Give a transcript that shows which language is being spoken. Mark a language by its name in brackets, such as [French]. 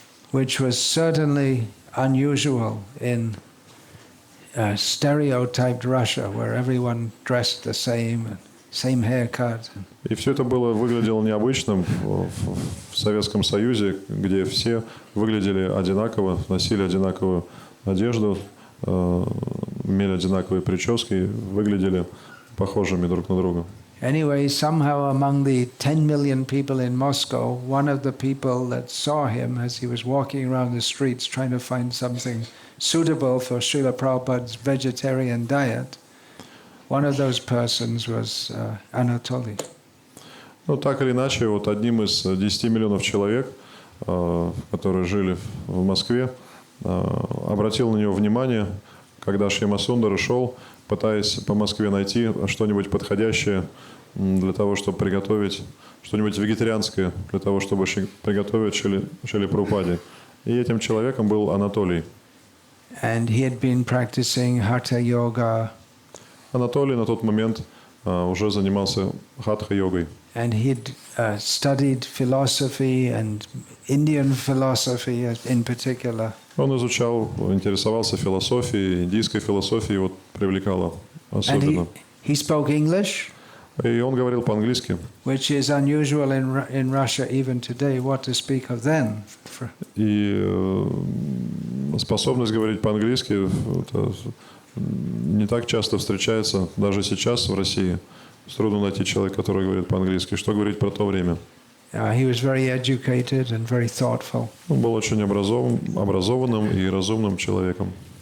[English] Which was certainly unusual in stereotyped Russia, where everyone dressed the same haircut. [Russian] И все это выглядело необычным в Советском Союзе, где все выглядели одинаково, носили одинаковую одежду, имели одинаковые прически, выглядели похожими друг на друга. [English] Anyway, somehow among the 10 million people in Moscow, one of the people that saw him as he was walking around the streets trying to find something suitable for Srila Prabhupada's vegetarian diet, one of those persons was Anatoly. [Russian] Ну, так или иначе, вот одним из 10 миллионов человек, которые жили в Москве, обратил на него внимание, когда Шьямасундара шел, пытаясь по Москве найти что-нибудь подходящее для того, чтобы приготовить, что-нибудь вегетарианское, для того, чтобы приготовить Шриле Прабхупаде. И этим человеком был Анатолий. [English] And he had been practicing Hatha Yoga. [Russian] Анатолий на тот момент уже занимался хатха-йогой. [English] And he'd studied philosophy and Indian philosophy in particular. [Russian] Он изучал, интересовался философией, индийской философией, вот привлекало особенно. [English] And he spoke English, [Russian] И он говорил по-английски. [English] which is unusual in Russia even today. What to speak of then? [Russian] И способность говорить по-английски это не так часто встречается, даже сейчас в России. Трудно найти человека, который говорит по-английски. Что говорить про то время? [English] He was very educated and very thoughtful. [Russian] Он был очень образованным и разумным человеком.